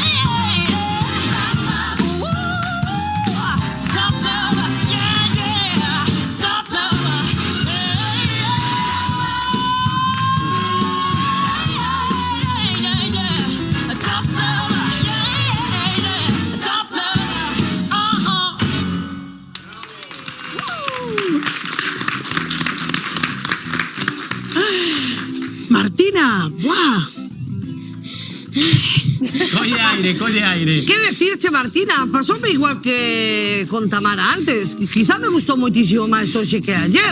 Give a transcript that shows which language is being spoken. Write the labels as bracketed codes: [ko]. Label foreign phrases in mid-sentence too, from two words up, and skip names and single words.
[en] Tough love, yeah. Tough love, yeah. Tough love, yeah. Tough love, [gl] Martina, ¡buah! Colle aire. Que decirche, Martina? Pasoume igual que con Tamara antes. Quizá me gustou moitísimo máis hoxe que ayer.